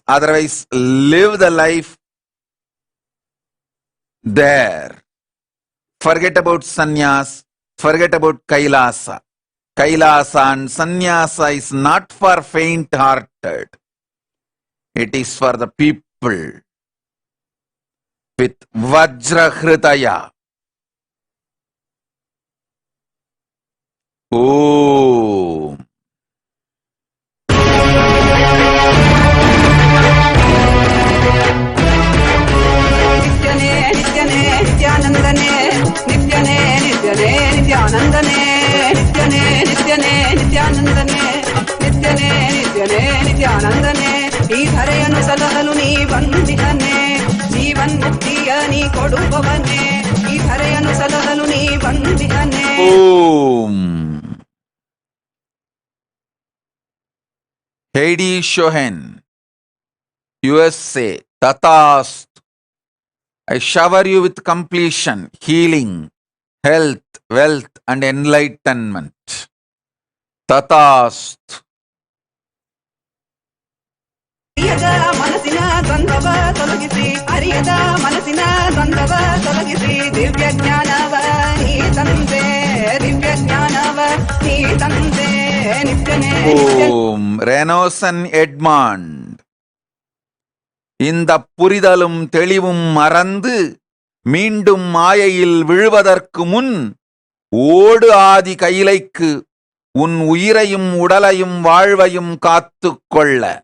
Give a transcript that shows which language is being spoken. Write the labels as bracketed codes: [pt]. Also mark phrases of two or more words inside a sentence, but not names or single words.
[en] Otherwise, live the life there. Forget about sannyas. Forget about Kailasa. Kailasa and sannyasa is not for faint-hearted. It is for the people with Vajrahritaya. Om. [kn] Nityane, Nithyanandane, Nityane, Nityane, Nithyanandane, Nityane, Nityane, Nithyanandane, Nityane, Nityane, Nithyanandane. ಈ ಧರೆಯನ್ನು ಸಲಹಲು ನೀ ಬಂದಿಹನೆ, ಜೀವನ್ ಮುಕ್ತಿಯ ನೀ ಕೊಡುವವನೇ. ಈ ಧರೆಯನ್ನು ಸಲಹಲು ನೀ ಬಂದಿಹನೆ. [en] Om. HDH USA. Tatast. I shower you with completion, healing, health, wealth, and enlightenment. Tatast. [kn] ಅರಿಯದ ಮನಸ್ಸಿನ ದ್ವಂದ್ವವ ತೊಲಗಿಸಿ, ಅರಿಯದ ಮನಸ್ಸಿನ ದ್ವಂದ್ವವ ತೊಲಗಿಸಿ, ದಿವ್ಯ ಜ್ಞಾನವ ನೀ ತಂದೆ, ದಿವ್ಯ ಜ್ಞಾನವ ನೀ ತಂದೆ. ನಿತ್ಯನೇ [en] Om. Renosan Edmond. [ta] இந்த புரிதலும் தெளிவும் மறந்து மீண்டும் மாயையில் விழுவதற்கு முன் ஓடு ஆதி கைலைக்கு உன் உயிரையும் உடலையும் வாழ்வையும் காத்துக்கொள்ள.